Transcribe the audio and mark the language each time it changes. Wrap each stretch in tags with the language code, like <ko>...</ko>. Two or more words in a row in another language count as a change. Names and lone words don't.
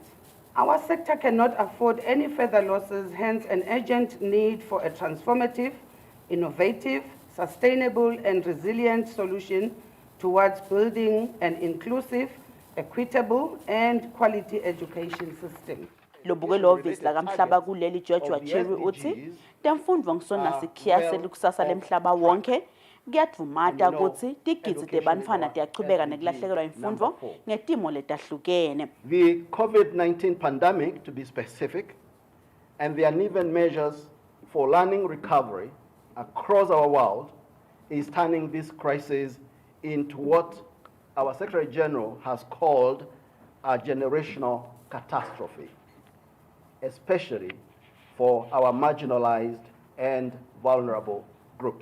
<en>Our sector cannot afford any further losses, hence an urgent need for a transformative, innovative, sustainable and resilient solution towards building an inclusive, equitable and quality education system.</en> <ss>Lobukelo office la kamhlaba kuleli George Wacheri uthi temfundvo ngisona sikhiya selikusasa lemhlaba wonke kuyadvumata kutsi tigidzi tebantfwana tiyachubeka nekulahlekelwa imfundvo ngetimo letahlukene.</ss> <en>The COVID-19 pandemic, to be specific, and the uneven measures for learning recovery across our world is turning this crisis into what our Secretary General has called a generational catastrophe, especially for our marginalized and vulnerable groups.</en>